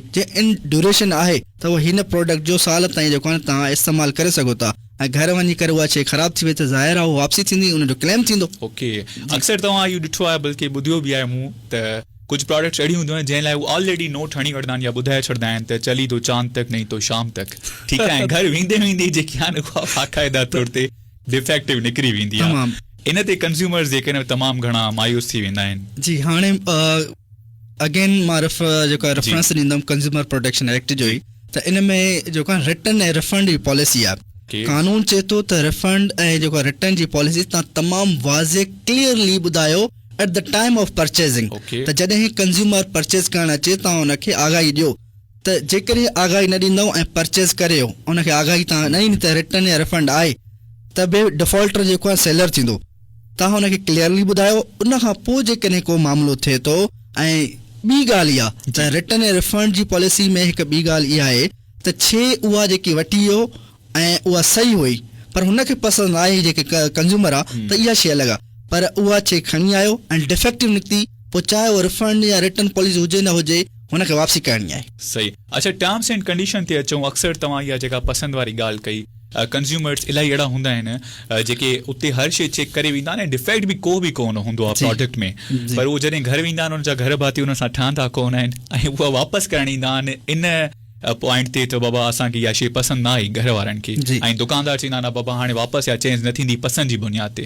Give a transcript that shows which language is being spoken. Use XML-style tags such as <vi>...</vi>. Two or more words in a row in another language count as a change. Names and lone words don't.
<sd>जे इन ड्यूरेशन आहे त उहो हिन प्रोडक्ट जो साल ताईं जेको आहे तव्हां इस्तेमालु करे सघो था ऐं घर वञी करे उहा शइ ख़राबु थी वई त ज़ाहिर आहे उहा वापसी थींदी, उनजो क्लेम थींदो. ओके. अक्सर तव्हां इहो ॾिठो आहे, बल्कि ॿुधियो बि आहे मूं, त कुझु प्रोडक्ट्स अहिड़ियूं हूंदियूं आहिनि जंहिं लाइ उहे ऑलरेडी नोट हणी वठंदा आहिनि या ॿुधाए छॾंदा आहिनि त</sd> <ur>چلی تو چاند تک نہیں تو شام تک.</ur> <sd>ठीकु आहे. घर वेंदे वेंदे जेकी आहे उहा बाक़ाइदा तौर ते डिफेक्टिव निकिरी वेंदी आहे. इन ते कंज्यूमर्स जेके आहिनि तमामु घणा मायूस थी वेंदा आहिनि. जी, हाणे अगेन मां जेको आहे रेफरेंस ॾींदुमि कंज्यूमर प्रोटेक्शन एक्ट जो ई, त इन में जेको आहे रिटर्न ऐं रिफंड जी पॉलिसी आहे. कानून चए थो त रिफंड ऐं जेको रिटर्न जी पॉलिसी तव्हां तमामु वाज़े क्लियरली ॿुधायो</sd> <en>at the time of purchasing.</en> <sd>त जॾहिं कंज्यूमर परचेज़ करणु अचे तव्हां हुनखे आगाही ॾियो. त जेकॾहिं आगाही न ॾींदव ऐं परचेज़ करियो हुनखे आगाही तव्हां न ॾींदी त रिटर्न या रिफंड आहे त बि डिफॉल्टर जेको आहे सेलर थींदो. तव्हां हुनखे क्लियरली ॿुधायो. उन खां पोइ जेकॾहिं को मामिलो थिए थो ऐं ॿी ॻाल्हि इहा त रिटर्न ऐं रिफंड जी पॉलिसी में हिकु ॿी ॻाल्हि इहा आहे त शइ उहा जेकी वठी वियो ऐं उहा सही हुई पर हुनखे पसंदि आहे जेके कंज्यूमर आहे त इहा शइ अलॻि आहे, पर उहा शइ खणी आयो ऐं डिफेक्टिव निकिती, पोइ चाहे उहो रिफंड या रिटर्न पॉलिसी हुजे न हुजे हुनखे वापसी करणी आहे. सही. अच्छा,</sd> <en>terms and condition</en> <sd>ते अचूं. अक्सर तव्हां इहा जेका पसंदि वारी ॻाल्हि कई, कंज़्यूमर्स इलाही अहिड़ा हूंदा आहिनि जेके उते हर शइ चेक करे वेंदा आहिनि ऐं डिफेक्ट बि को बि कोन हूंदो आहे प्रोडक्ट में, पर उहो जॾहिं घर वेंदा आहिनि उन जा घर भाती उन सां ठहंदा कोन आहिनि ऐं उहा वापसि करणु ईंदा आहिनि इन पॉइंट ते, त बाबा असांखे इहा शइ पसंदि न आई घर वारनि खे, ऐं दुकानदार चवंदा आहिनि बाबा हाणे वापसि या चेंज न थींदी पसंदि जी बुनियाद ते.</sd>